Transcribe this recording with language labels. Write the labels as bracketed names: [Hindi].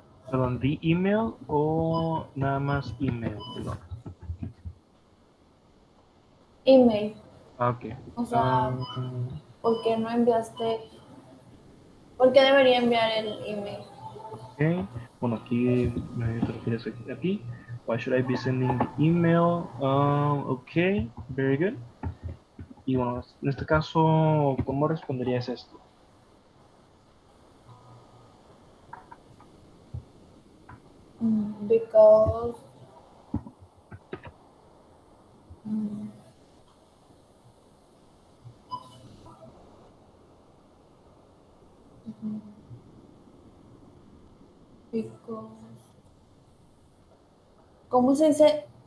[Spanish] Perdón, [English] the email [Spanish] o nada más email, perdón. [English] Email. Ok. [Spanish] O sea, Um, ¿por qué no enviaste? ¿Por qué debería enviar el email? ok. Bueno, aquí me refieres aquí. [English] Why should I be sending the email? Ok, very good. [Spanish] Y bueno, en este caso, ¿cómo responderías esto? [English] Because mm, because [Spanish] ¿cómo se dice?